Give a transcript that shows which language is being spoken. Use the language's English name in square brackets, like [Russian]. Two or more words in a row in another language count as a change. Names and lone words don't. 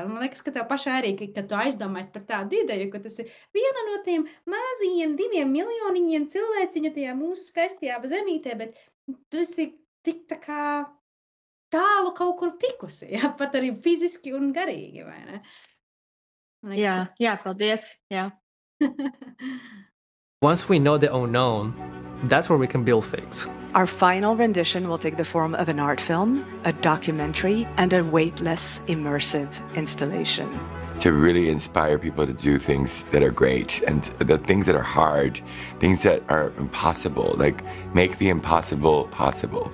[Latvian] Un man liekas, ka tev pašai arī, ka tu aizdomājies par tādu ideju, ka tu esi viena no tiem mazajiem 2 miljoniņiem cilvēciņa tajā mūsu skaistajā zemītē, bet tu esi tik tā kā tālu kaut kur tikusi, ja? Pat arī fiziski un garīgi, vai ne? Liekas, jā, paldies. Jā. [English] Once we know the unknown, that's where we can build things. Our final rendition will take the form of an art film, a documentary, and a weightless, immersive installation. To really inspire people to do things that are great and the things that are hard, things that are impossible, like make the impossible possible.